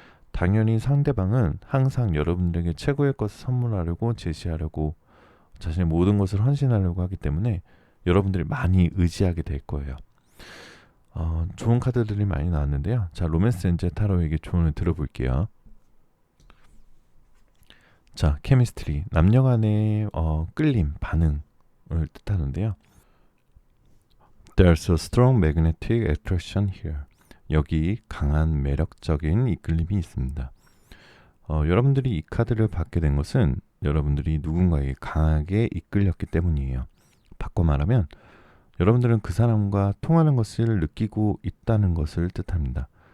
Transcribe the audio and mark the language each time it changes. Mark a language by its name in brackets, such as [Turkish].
[Korean] 당연히 상대방은 항상 여러분들에게 최고의 것을 선물하려고 제시하려고 자신의 모든 것을 헌신하려고 하기 때문에 여러분들이 많이 의지하게 될 거예요. 좋은 카드들이 많이 나왔는데요. 자, 로맨스 엔젤 타로에게 조언을 들어볼게요. 자, 케미스트리, 남녀 간의 끌림, 반응을 뜻하는데요. [English] There's a strong magnetic attraction here. [Korean] 여기 강한 매력적인 이끌림이 있습니다. 여러분들이 이 카드를 받게 된 것은 여러분들이 누군가에게 강하게 이끌렸기 때문이에요. 바꿔 말하면 여러분들은 그 사람과 통하는 것을 느끼고 있다는 것을 뜻합니다.